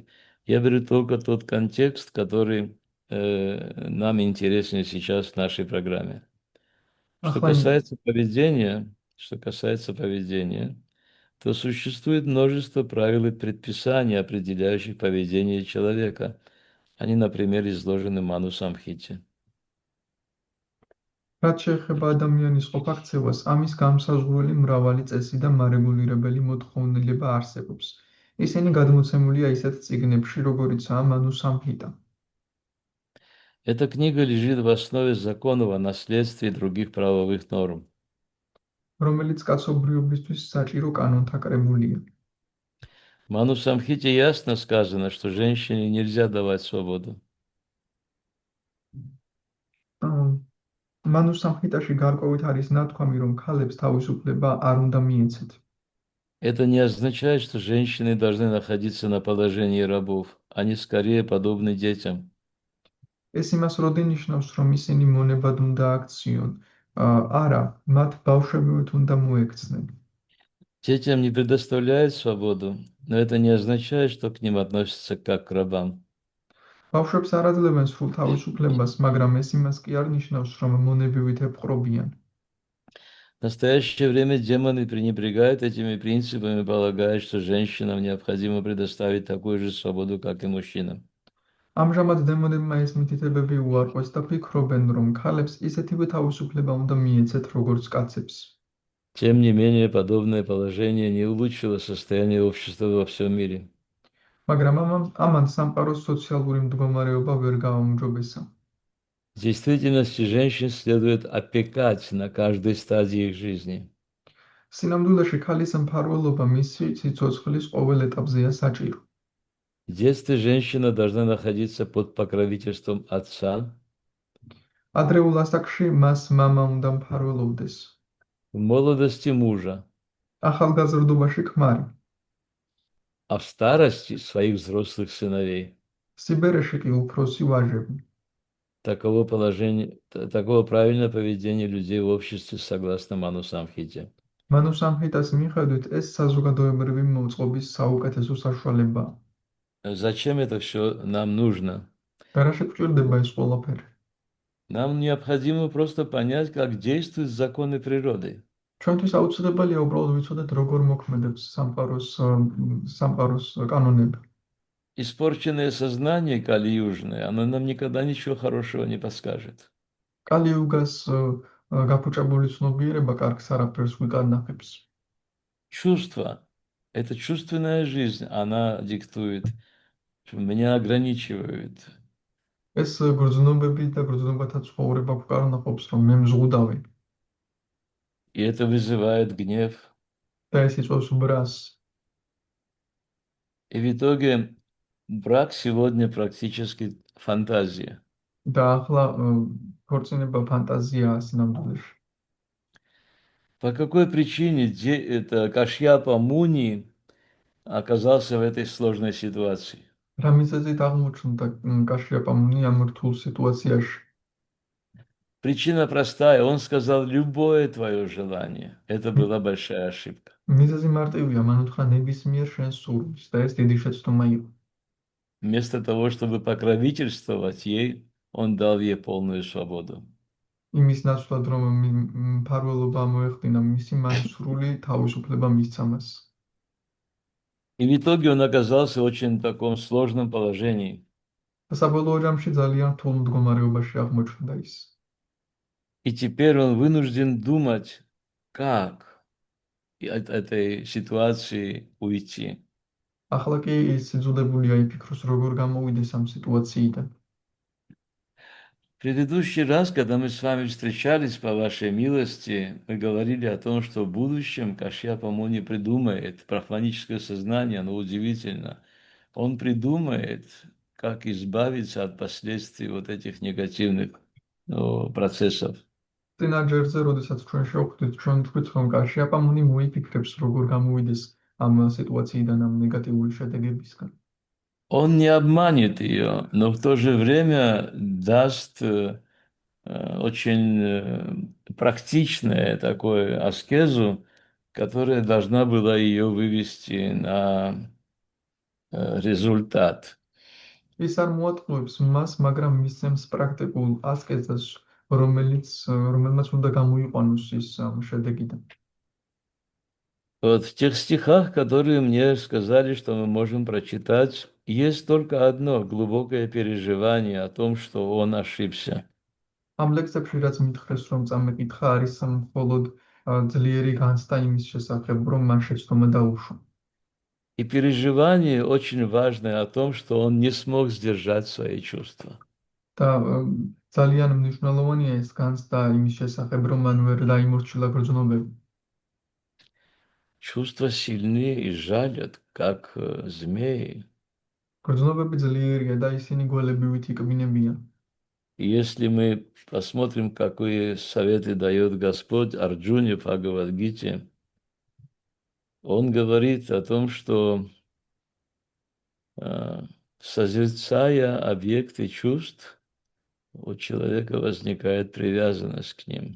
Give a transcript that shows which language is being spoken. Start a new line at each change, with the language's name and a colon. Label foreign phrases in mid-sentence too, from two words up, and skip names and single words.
Russian: Я беру только тот контекст, который нам интересен сейчас в нашей программе. Что касается поведения, то существует множество правил и предписаний, определяющих поведение человека. Они, например, изложены в Ману Самхите.
Georgian: რაც შეეხება ადამიანის ყოფაქცევას, ამის განმსაზღვრელი მრავალი წესი და მარეგულირებელი მოთხოვნილება არსებობს. ისინი გადმოცემულია ისეთ წიგნებში, როგორიცაა მანუ სამჰიტა.
Russian: Эта книга лежит в основе законов о наследстве и других правовых норм.
Georgian: რომელიც კაცობრიობისთვის საჭირო კანონთა კრებულია.
Russian: В Ману Самхите ясно сказано, что женщине нельзя давать свободу.
Georgian: მანუ სამჰიტაში გარკვევით არის ნათქვამი, რომ ქალებს თავისუფლება არ უნდა მიეცეთ.
Russian: Это не означает, что женщины должны находиться на положении рабов. Они скорее подобны детям.
Georgian: ეს იმას როდი ნიშნავს, რომ ისინი მონებად უნდა აქციონ? არა, მათ ბავშვებივით უნდა მოექცნენ.
Russian: Детям не предоставляют свободу, но это не означает, что к ним относятся как к рабам.
Georgian: ბავშვებს არ აძლევენ სრულ თავისუფლებას, მაგრამ ეს იმას კი არ ნიშნავს, რომ მონებივით ეპყრობიან.
Russian: В настоящее время демоны пренебрегают этими принципами, полагая, что женщинам необходимо предоставить такую же свободу, как и мужчинам.
Georgian: ამჟამად დემონებმა ეს მითითებები უარყვეს და ფიქრობენ, რომ ქალებს ისეთივე თავისუფლება უნდა მიეცეთ, როგორც კაცებს.
Russian: Тем не менее, подобное положение не улучшило состояние общества во всем мире.
Georgian: მაგრამ ამან სამყაროს სოციალური მდგომარეობა ვერ გააუმჯობესა.
Russian: В действительности женщин следует опекать на каждой стадии их жизни.
Georgian: სინამდვილეში ქალის მფარველობა მისი სიცოცხლის ყოველ ეტაპზეა საჭირო.
Russian: В детстве женщина должна находиться под покровительством отца.
Georgian: ადრეულ ასაკში მას მამა უნდა მფარველობდეს.
Russian: В молодости мужа,
Georgian: ახალგაზრდობაში ქმარი.
Russian: а в старости своих взрослых сыновей.
Georgian: სიბერეში კი უფროსი ვაჟები.
Russian: Такого правильного поведения людей в обществе согласно Ману Самхите.
Georgian: მანუ სამჰიტას მიხედვით ეს საზოგადოებრივი მოწყობის საუკეთესო საშუალებაა.
Russian: Зачем это все нам нужно?
Georgian: და რა შეგვჭირდება ეს ყველაფერი?
Russian: Нам необходимо просто понять, как действуют законы природы.
Georgian: ჩვენთვის აუცილებელია უბრალოდ ვიცოდეთ, როგორ მოქმედებს სამყაროს კანონები.
Russian: Испорченное сознание кали-южное, оно нам никогда ничего хорошего не подскажет.
Georgian: კალიუგას გაფუჭებული ცნობიერება კარგს არაფერს გვიკარნახებს.
Russian: Чувство, это чувственная жизнь, она диктует, меня ограничивает.
Georgian: ეს გრძნობები და გრძნობათა ცხოვრება გვკარნახობს, რომ მე მზღუდავი
Russian: И это вызывает гнев.
Georgian: და ეს იწვევს ბრას.
Russian: И в итоге брак сегодня практически фантазия.
Georgian: და ახლა ქორწინება ფანტაზიაა სინამდვილეში.
Russian: По какой причине это Кашьяпа Муни оказался в этой сложной ситуации?
Georgian: რა მიზეზით აღმოჩნდა კაშიაპა მუნი ამ რთულ სიტუაციაში?
Russian: Причина простая. Он сказал любое твое желание. Это была большая ошибка.
Georgian: მიზეზი მარტივია, მან უთხრა ნებისმიერ შენს სურვილს და ეს დიდი შეცდომა იყო.
Russian: Вместо того, чтобы покровительствовать ей, он дал ей полную свободу.
Georgian: იმის ნაცვლად, რომ მფარველობა მოეხდინა მისი, მან სრული თავისუფლება მისცა მას.
Russian: И в итоге он оказался в очень таком сложном положении.
Georgian: და საბოლოო ჯამში ძალიან რთულ მდგომარეობაში აღმოჩნდა ის.
Russian: И теперь он вынужден думать, как от этой ситуации уйти.
Georgian: ახლა კი ის იძულებულია იფიქროს, როგორ გამოვიდეს ამ სიტუაციიდან.
Russian: В предыдущий раз, когда мы с вами встречались, по вашей милости, мы говорили о том, что в будущем Кашьяпа Муни придумает брахманическое сознание, оно удивительно. Он придумает, как избавиться от последствий вот этих негативных процессов.
Georgian: წინა ჯერზე, როდესაც ჩვენ შევხვდით, ჩვენ თქვით, რომ კაშიაპა მუნი მოიფიქრებს, როგორ გამოვიდეს ამ სიტუაციიდან, ამ ნეგატიური შედეგებისგან.
Russian: Он не обманет ее, но в то же время даст очень практичное такое аскезу, которая должна была ее вывести на результат.
Georgian: ის არ მოატყუებს მას, მაგრამ მისცემს პრაქტიკულ ასკეზას, რომელმაც უნდა გამოიყვანოს ის შედეგიდან.
Russian: Вот в тех стихах, которые мне сказали, что мы можем прочитать, есть только одно глубокое переживание о том, что он ошибся.
Georgian: ამ ლექსებში რაც მითხრეს, რომ წამეკითხა, არის მხოლოდ ძლიერი განცდა იმის შესახებ, რომ მან შეცდომა დაუშვა.
Russian: И переживание очень важное о том, что он не смог сдержать свои чувства.
Georgian: და ძალიან მნიშვნელოვანია ეს განცდა იმის შესახებ, რომ მან ვერ დაიმორჩილა გრძნობები.
Russian: Чувства сильны и жалят, как змеи.
Georgian: გრძნობები ძლიერია და ისინი გველებივით იკბინებიან.
Russian: И если мы посмотрим, какие советы дает Господь Арджуне в Бхагавад-гите, он говорит о том, что созерцая объекты чувств, у человека возникает привязанность к ним.